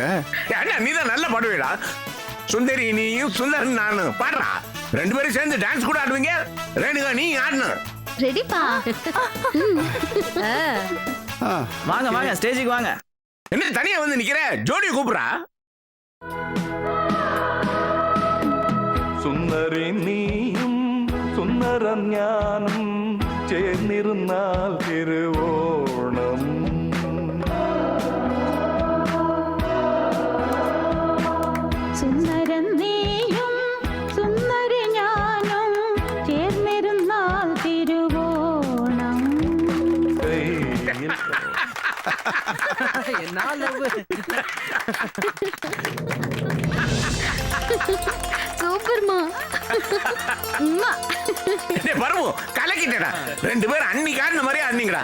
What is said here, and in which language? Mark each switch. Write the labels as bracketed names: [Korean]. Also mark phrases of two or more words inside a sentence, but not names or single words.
[Tamil] ஏன்னா நீதான் நல்லா பாடுவேடா. சுந்தரி நீயும் சுந்தரன் நானும் பாடுறா. 2 பேரும் சேர்ந்து டான்ஸ் கூட ஆடுவீங்க. ரேணுகா நீ ஆடணும். ரெடிப்பா. வாங்க வாங்க ஸ்டேஜுக்கு வாங்க. என்ன தனியா வந்து நிக்கிற? ஜோடியை கூப்பிடுறா. [Malayalam] സുന്ദരി നീയും സുന്ദരം ഞാനും ചേർന്നിരുന്നാൽ തിരുവോണം. സുന്ദരൻ നീയും സുന്ദരി ഞാനും ചേർന്നിരുന്നാൽ തിരുവോണം. [Tamil] சூப்பர்மா. பரமு கலக்கிட்டடா. 2 பேரும் அன்னிக்கு ஆடின மாதிரி ஆடினீங்கடா.